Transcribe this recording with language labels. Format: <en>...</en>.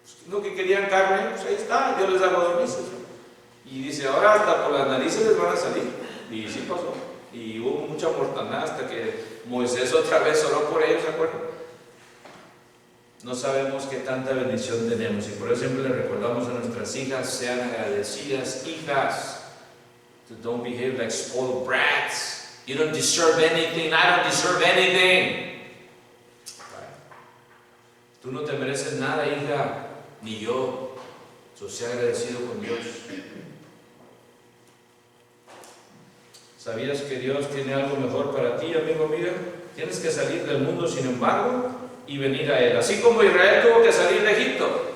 <es>Lo que querían carne, pues ahí está, Dios les da codornices. Y dice, ahora hasta por las narices les van a salir. Y sí pasó. Y hubo mucha mortandad hasta que Moisés otra vez oró por ellos, ¿se acuerdan? No sabemos qué tanta bendición tenemos. Y por eso siempre le recordamos a nuestras hijas: sean agradecidas, hijas.</es> <en>Don't behave like spoiled brats. You don't deserve anything. I don't deserve anything.</en> <es>Tú no te mereces nada, hija. Ni yo. Sea agradecido con Dios. ¿Sabías que Dios tiene algo mejor para ti, amigo, amiga? Tienes que salir del mundo, sin embargo, y venir a Él. Así como Israel tuvo que salir de Egipto.</es>